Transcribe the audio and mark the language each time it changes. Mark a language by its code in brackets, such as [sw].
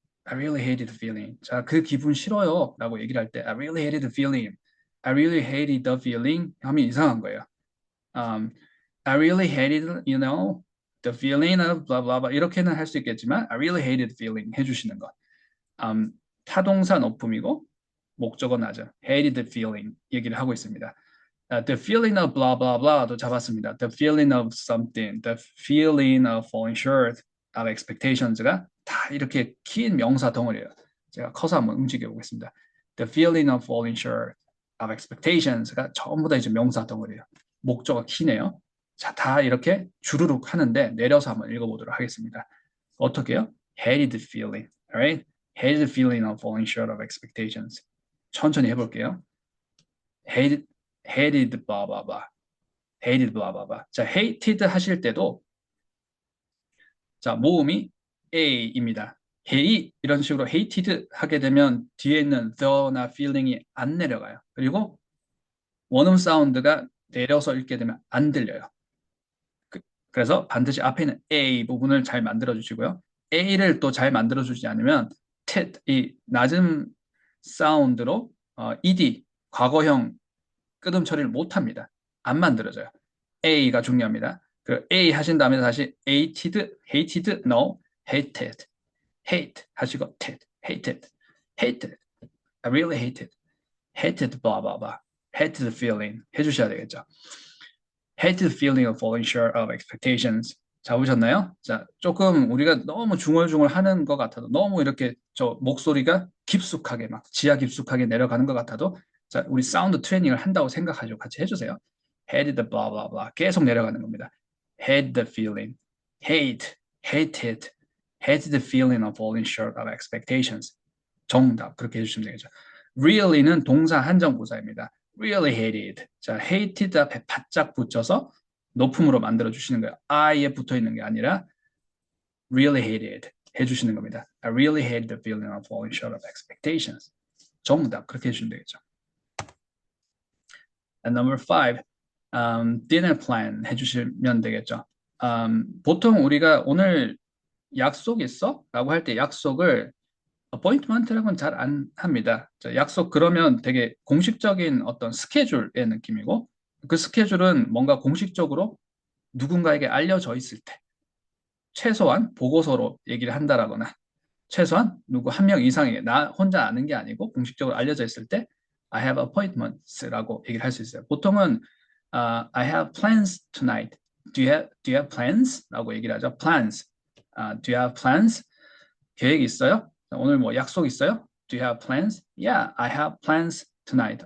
[en] I really hated the feeling. [ko] 자, 그 기분 싫어요. 라고 얘기를 할 때 [en] I really hated the feeling. I really hated the feeling [ko] 하면 이상한 거예요. [en] I really hated, you know, the feeling of blah blah blah [ko] 이렇게는 할 수 있겠지만 [en] I really hated the feeling [ko] 해주시는 것. 타동사 높음이고 목적어 낮음. hated the feeling 얘기를 하고 있습니다. [en] The feeling of blah blah blah도 잡았습니다. The feeling of something, the feeling of falling short of expectations가 [ko] 다 이렇게 긴 명사 덩어리예요. 제가 커서 한번 움직여 보겠습니다. [en] The feeling of falling short of expectations가 [ko] 전부 다 이제 명사 덩어리예요. 목적어 키네요. 자, 다 이렇게 주르륵 하는데 내려서 한번 읽어보도록 하겠습니다. 어떻게요? [en] Hated the feeling, alright? Hated the feeling of falling short of expectations. [ko] 천천히 해볼게요. [en] hated blah blah blah. hated blah blah blah. [ko] 자, hated 하실 때도 자, 모음이 a입니다. hate 이런 식으로 hated 하게 되면 뒤에 있는 the나 feeling이 안 내려가요. 그리고 원음 사운드가 내려서 읽게 되면 안 들려요. 그래서 반드시 앞에 있는 A 부분을 잘 만들어 주시고요. A를 또 잘 만들어 주지 않으면 tit, 이 낮은 사운드로 ed, 과거형 끄듬 처리를 못합니다. 안 만들어져요. A가 중요합니다. [en] 그 A 하신 다음에 다시 hated, no, hated, hate 하시고 tit, hated, I really hated, blah, blah, blah, hated the feeling [ko] 해주셔야 되겠죠. [en] hated the feeling of falling short of expectations. [ko] 잡으셨나요? 자, 조금 우리가 너무 중얼중얼 하는 것 같아도 너무 이렇게 저 목소리가 깊숙하게 막 지하 깊숙하게 내려가는 것 같아도 자, 우리 사운드 트레이닝을 한다고 생각하시고 같이 해주세요. [en] hated the blah blah blah [ko] 계속 내려가는 겁니다. [en] had the feeling, hated the feeling of falling short of expectations. [ko] 정답 그렇게 해주시면 되겠죠. really는 동사 한정부사입니다. [en] really hated. [ko] 자, hated 앞에 바짝 붙여서 높음으로 만들어 주시는 거예요. I에 붙어 있는 게 아니라 really hated 해주시는 겁니다. [en] I really hate the feeling of falling short of expectations. [ko] 정답 그렇게 해주시면 되겠죠. [en] And number five, dinner plan [ko] 해주시면 되겠죠. 보통 우리가 오늘 약속 있어? 라고 할 때 약속을 appointment라고는 잘 안 합니다. 자, 약속 그러면 되게 공식적인 어떤 스케줄의 느낌이고 그 스케줄은 뭔가 공식적으로 누군가에게 알려져 있을 때 최소한 보고서로 얘기를 한다라거나 최소한 누구 한 명 이상에게 나 혼자 아는 게 아니고 공식적으로 알려져 있을 때 I have appointments라고 얘기를 할 수 있어요. [en] 보통은 I have plans tonight. Do you have plans? [ko] 라고 얘기를 하죠. [en] plans. Do you have plans? [ko] 계획 있어요? 오늘 뭐 약속 있어요? Do you have plans? [en] Yeah, I have plans tonight.